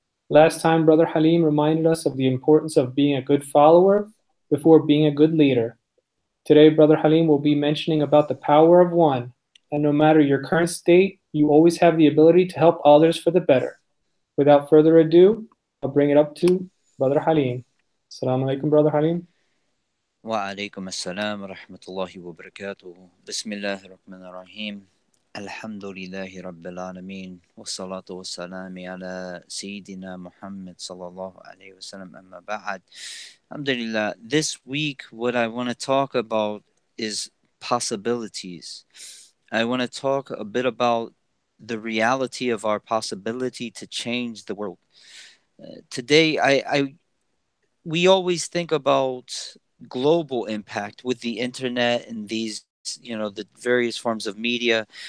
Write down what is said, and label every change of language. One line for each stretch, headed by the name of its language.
English: Last time, Brother Halim reminded us of the importance of being a good follower before being a good leader. Today, Brother Halim will be mentioning about the power of one, and no matter your current state, you always have the ability to help others for the better. Without further ado, I'll bring it up to Brother Halim. Assalamu alaikum, Brother Halim.
Arabic: وعليكم السلام ورحمة الله وبركاته بسم الله الرحمن الرحيم الحمد لله رب العالمين والصلاة والسلام على سيدنا محمد صلى الله عليه وسلم أما بعد.
English: Alhamdulillah, this week what I want to talk about is possibilities. I want to talk a bit about the reality of our possibility to change the world. Today, we always think about global impact with the internet and these, the various forms of media.